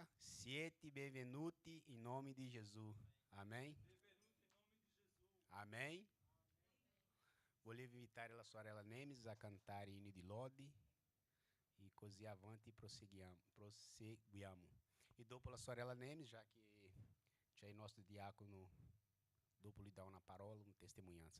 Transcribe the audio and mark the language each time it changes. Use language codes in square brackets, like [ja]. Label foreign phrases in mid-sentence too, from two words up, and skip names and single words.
[it] Siete benvenuti in nome di Gesù. Amen. Amen. Volevo invitare la sorella Nemes a cantare inni di lode e così avanti proseguiamo. E dopo la sorella Nemes, [pt] já que [it] c'è il nostro diacono, dopo lhe dà una parola, una testimonianza.